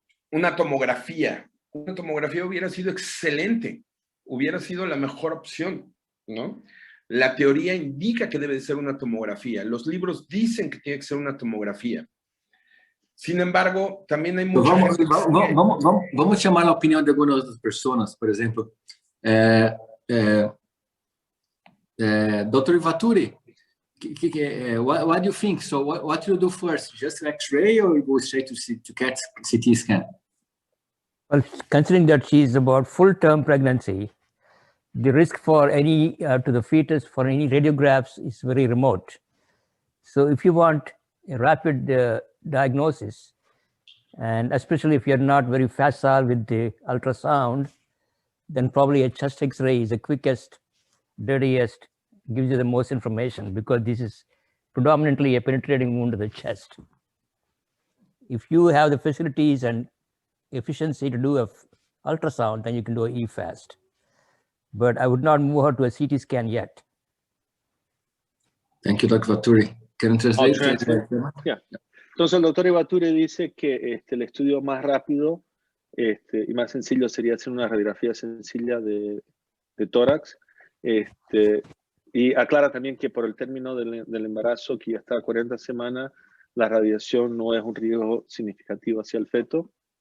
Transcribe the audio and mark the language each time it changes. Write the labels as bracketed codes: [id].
[es] Una tomografía hubiera sido excelente, hubiera sido la mejor opción, ¿no? La teoría indica que debe de ser una tomografía, los libros dicen que tiene que ser una tomografía, Sin embargo, también hay [pt] Então, [es] mucha gente que sigue- [pt] vamos chamar a opinião de algumas outras pessoas, por exemplo, Dr. [en] Ivaturi, what do you think? So what you do first? Just X-ray or you go straight to CT scan? Well, considering that she is about full-term pregnancy, the risk for any to the fetus for any radiographs is very remote. So if you want a rapid diagnosis, and especially if you're not very facile with the ultrasound, then probably a chest X-ray is the quickest, dirtiest, gives you the most information, because this is predominantly a penetrating wound to the chest. If you have the facilities and efficiency to do a ultrasound, then you can do an EFAST. But I would not move her to a CT scan yet. Thank you, Dr. Vaturi. Can you translate? Yeah. [es] Entonces, el doctor Ivaturi dice que el estudio más rápido y más sencillo sería hacer una radiografía sencilla de tórax. Y aclara también que por el término del embarazo, que ya está a 40 semanas, la radiación no es un riesgo significativo hacia el feto.